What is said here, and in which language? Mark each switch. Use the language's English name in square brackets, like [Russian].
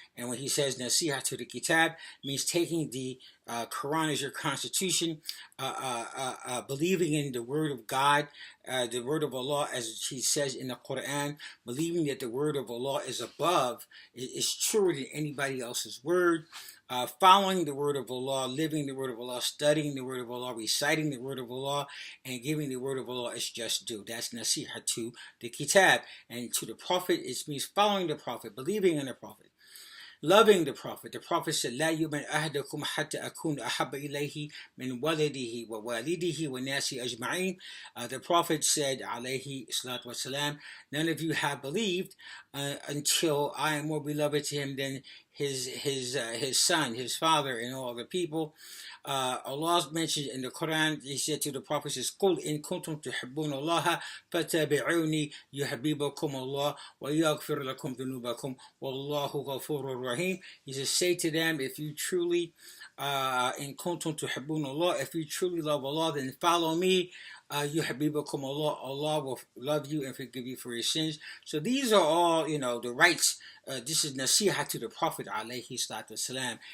[English] And when He says nasiha to the kitab, means taking the Quran as your constitution, believing in the word of God, the word of Allah, as He says in the Quran, believing that the word of Allah is above, is truer than anybody else's word. Following the word of Allah, living the word of Allah, studying the word of Allah, reciting the word of Allah, and giving the word of Allah its just due. That's nasiha to the kitab. And to the Prophet, it means following the Prophet, believing in the Prophet, loving the Prophet. [Arabic] The Prophet said, لا يؤمن أحدكم حتى أكون أحب إليه من ولده ووالده والناس أجمعين. [English] The Prophet said, [Arabic] عليه الصلاة والسلام, [English] none of you have believed until I am more beloved to him than his son, his father, and all the people. Allah mentioned in the Quran, He said to the Prophet, says, [Arabic] قُلْ إِن كُنْتُمْ تُحِبُّونَ اللَّهَ فَاتَّبِعُونِي يُحْبِبْكُمُ اللَّهُ وَيَغْفِرْ لَكُمْ ذُنُوبَكُمْ وَاللَّهُ غَفُورٌ رَحِيمٌ. [English] He says, say to them, if you truly [Arabic] in kuntum tuhibbun Allah, [English] if you truly love Allah, then follow me. [Arabic] Yuhibbukum Allah, [English] Allah will love you and forgive you for your sins. So these are all, the rights. This is nasiha to the Prophet [Arabic] alayhi salatu wasalam.